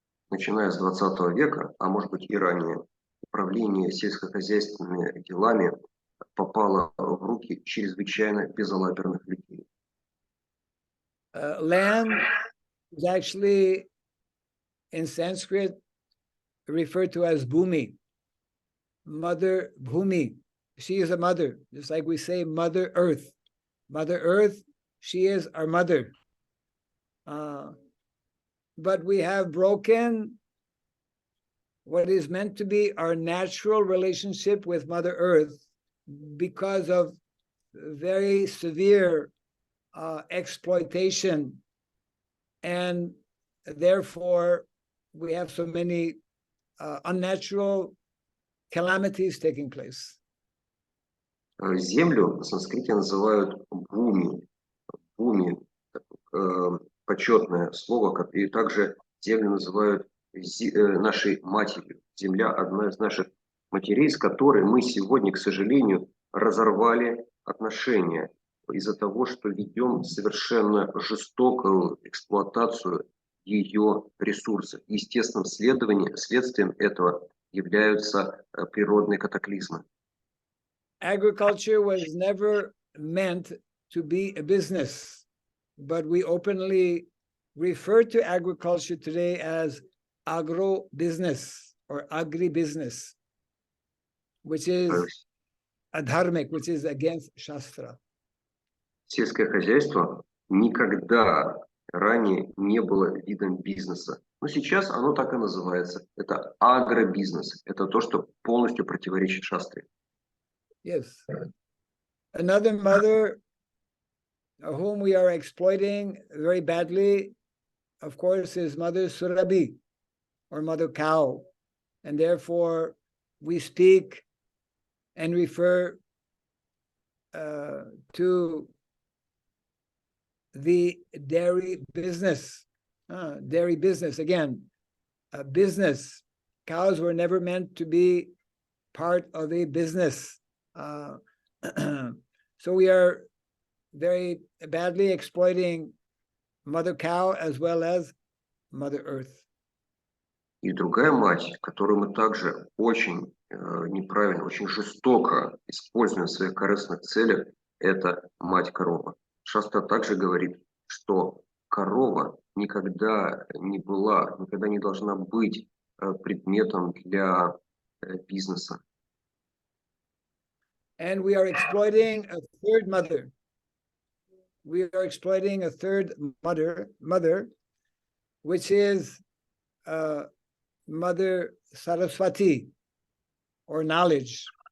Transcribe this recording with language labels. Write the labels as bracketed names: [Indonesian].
[Russian] Начиная с 20 века, а может быть и ранее, управление сельскохозяйственными делами попало в руки чрезвычайно безалаберных людей. [English] Land is actually, in Sanskrit, referred to as Bhumi, Mother Bhumi. She is a mother, just like we say Mother Earth. Mother Earth, she is our mother. But we have broken what is meant to be our natural relationship with Mother Earth because of very severe exploitation, and therefore we have so many unnatural calamities taking place. [Russian] Землю на санскрите называют бхуми. Бхуми – почетное слово, и также землю называют нашей матерью. Земля – одна из наших матерей, с которой мы сегодня, к сожалению, разорвали отношения из-за того, что ведем совершенно жестокую эксплуатацию ее ресурсов. Естественным следствием этого являются природные катаклизмы. [English] Agriculture was never meant to be a business, but we openly refer to agriculture today as agro-business or agri-business, which is adharmic, which is against Shastra. [Russian] Сельское хозяйство никогда ранее не было видом бизнеса. Но сейчас оно так и называется. Это агробизнес. Это то, что полностью противоречит шастре. [English] Yes. Another mother whom we are exploiting very badly, of course, is Mother Surabhi, or Mother Cow. And therefore, we speak and refer to the dairy business. Again, a business. Cows were never meant to be part of a business. So we are very badly exploiting Mother Cow as well as Mother Earth. [Russian] И другая мать, которую мы также очень неправильно, очень жестоко используем в своих корыстных целях, это мать корова. Шастра также говорит, что корова никогда не была, никогда не должна быть предметом для бизнеса. [English] And we are exploiting a third mother. We are exploiting a third mother, which is Mother Saraswati, or knowledge.